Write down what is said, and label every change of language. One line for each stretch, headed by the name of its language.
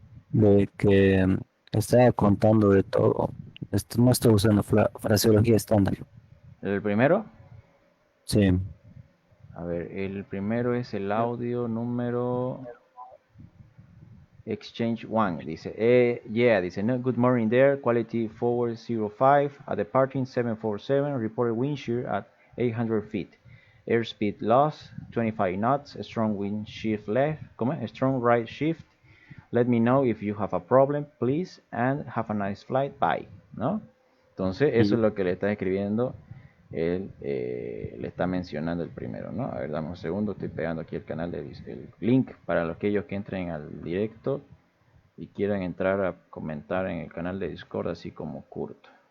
Spanish: De que estaba contando de todo. No estoy usando fraseología estándar. ¿El primero? Sí. A ver, el primero es el audio número Exchange 1. Dice, dice, no,
English: good morning there, quality forward 05, at departing 747, reported wind shear at 800 feet. Airspeed loss, 25 knots, strong wind shift left, strong right shift. Let me know if you have a problem, please, and have a nice flight, bye.
Spanish: ¿No? Entonces, eso es lo que le está escribiendo. Él le está mencionando el primero, ¿no? A ver, dame un segundo, estoy pegando aquí el canal el link para aquellos que entren al directo y quieran entrar a comentar en el canal de Discord, así como Kurt.